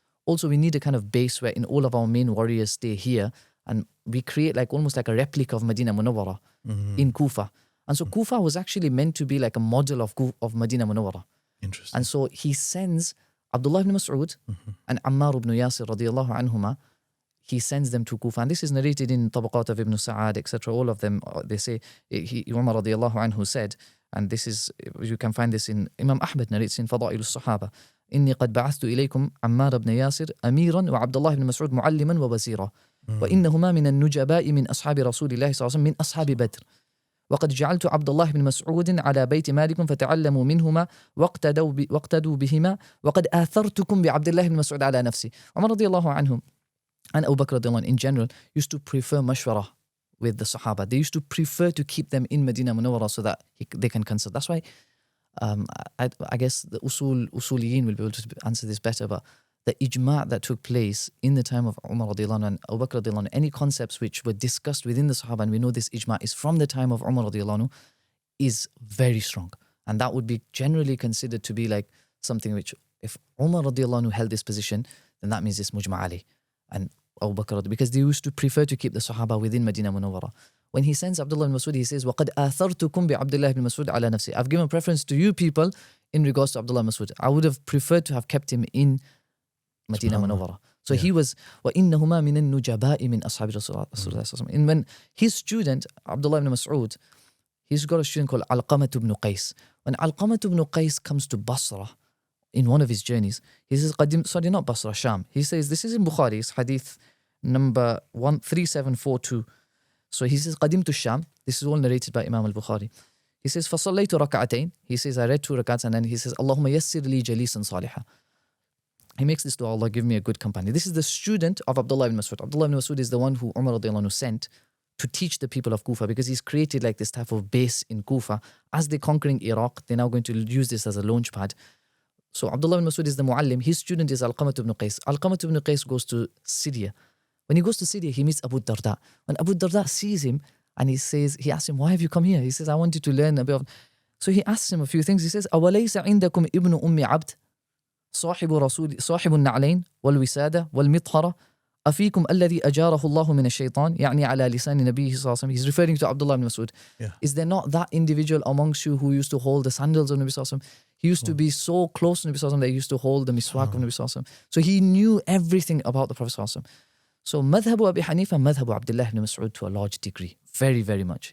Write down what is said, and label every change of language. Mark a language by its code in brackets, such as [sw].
[en] Also, we need a kind of base where in all of our main warriors stay here, and we create like almost like a replica of Medina Munawwara in Kufa. And so Kufa was actually meant to be like a model of Medina Munawwara. Interesting. And so he sends Abdullah ibn Mas'ud and Ammar ibn Yasir radiallahu anhuma, he sends them to Kufa. And this is narrated in Tabaqat of Ibn Sa'ad, etc. All of them, they say, Umar radiallahu anhu said, and this is, you can find this in, Imam Ahmad narrates in Fada'il al-Sahaba, [ar] إني قد بعثت إليكم عمار بن ياسر أميرا وعبد الله بن مسعود معلما ووزيرا وإنهما من النجباء من أصحاب رسول الله صلى الله عليه وسلم من أصحاب بدر وقد جعلت عبد الله بن مسعود على بيت مالك فتعلموا منهما واقتدوا بهما وقد آثرتكم بعبد الله بن مسعود على نفسي. [en] Umar radiallahu anhu and Abu Bakr radiallahu anhu in general used to prefer mashwara with the Sahaba. They used to prefer to keep them in Medina Munawwara so that they can consult. That's why I guess the usuliyin will be able to answer this better, but the ijma' that took place in the time of Umar radiallahu anhu and Abu Bakr radiallahu anhu, any concepts which were discussed within the Sahaba, and we know this ijma' is from the time of Umar radiallahu anhu, is very strong. And that would be generally considered to be like something which, if Umar radiallahu anhu held this position, then that means it's mujma' ali and Abu Bakr, because they used to prefer to keep the Sahaba within Medina Munawwara. When he sends Abdullah ibn Mas'ud, he says, [ar] وَقَدْ آثَرْتُكُمْ بِعَبْدِ اللَّهِ [en] ibn Mas'ud [ar] عَلَى نَفْسِي. [en] I've given preference to you people in regards to Abdullah ibn Mas'ud. I would have preferred to have kept him in Medina Munawwara. So he was, [ar] وَإِنَّهُمَا مِنَ النُّجَبَاءِ مِنْ أَصْحَابِ رَسُولِ اللَّهِ. [en] And when his student, Abdullah ibn Mas'ud, he's got a student called Alqamah ibn Qais. When Alqamah ibn Qais comes to Basra in one of his journeys, he says, not Basra, Sham. He says, this is in Bukhari, it's hadith number 13742. So he says, [ar] قدمت الشام. [en] This is all narrated by Imam al-Bukhari. He says, [ar] فصليت ركعتين. [en] He says, I read 2 rakats, and then he says, [ar] اللهم يسر لي جليسا صالحا. [en] He makes this dua, Allah give me a good company. This is the student of Abdullah ibn Mas'ud. Abdullah ibn Mas'ud is the one who Umar radiallahu anhu sent to teach the people of Kufa, because he's created like this type of base in Kufa. As they're conquering Iraq, they're now going to use this as a launch pad. So Abdullah ibn Mas'ud is the muallim. His student is Alqamah ibn Qais. Alqamah ibn Qais goes to Syria. When he goes to Syria, he meets Abu Darda. When Abu Darda sees him, and he asks him, why have you come here? He says, I wanted to learn a bit of... So he asks him a few things. He says, [ar] أَوَلَيْسَ عِنْدَكُمْ إِبْنُ أُمِّ عَبْدٍ صاحب النعلين والوسادة والمطهرة أفيكم الذي أجاره الله من الشيطان يعني على لسان نبيه صلى الله عليه وسلم. [en] He's referring to Abdullah ibn Mas'ud. Yeah. Is there not that individual amongst you who used to hold the sandals of Nabi sallallahu alaihi wasallam? He used to be so close to Nabi sallallahu alaihi wasallam that he used to hold the miswak of Nabi sallallahu alaihi wasallam. So he knew everything about the Prophet sallallahu alaihi wasallam. So Madhab Abi Hanifa, Madhab Abdullah ibn Mas'ud to a large degree, very, very much.